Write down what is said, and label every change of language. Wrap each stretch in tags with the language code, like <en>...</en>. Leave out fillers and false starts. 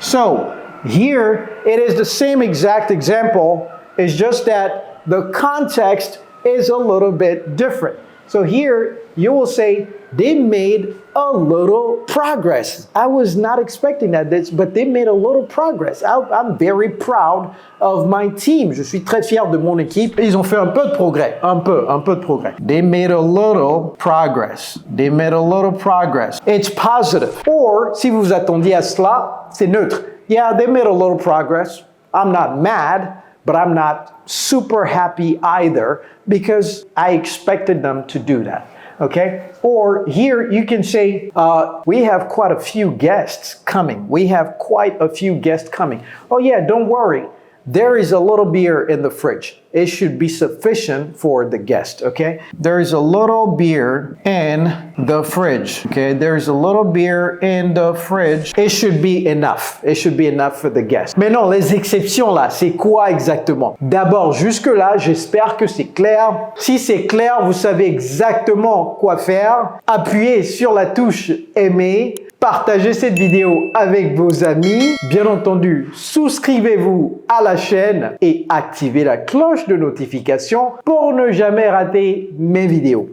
<en>So, here it is the same exact example, it's just that the context is a little bit different. So here you will say, they made a little progress. I was not expecting that, but they made a little progress. I'm very proud of my team.</en> <fr>Je suis très fier de mon équipe. Ils ont fait un peu de progrès. Un peu de progrès.</fr> <en>They made a little progress. They made a little progress. It's positive.</en> <fr>Or, si vous vous attendiez à cela, c'est neutre.</fr> <en>Yeah, they made a little progress. I'm not mad, but I'm not super happy either because I expected them to do that. Okay? Or here you can say, we have quite a few guests coming. We have quite a few guests coming. Oh yeah, don't worry. There is a little beer in the fridge. It should be sufficient for the guest, okay? There is a little beer in the fridge, okay? There is a little beer in the fridge. It should be enough. It should be enough for the guest.</en> <fr>Mais non, les exceptions là, c'est quoi exactement? D'abord, jusque-là, j'espère que c'est clair. Si c'est clair, vous savez exactement quoi faire. Appuyez sur la touche aimer. Partagez cette vidéo avec vos amis. Bien entendu, souscrivez-vous à la chaîne et activez la cloche de notification pour ne jamais rater mes vidéos.</fr>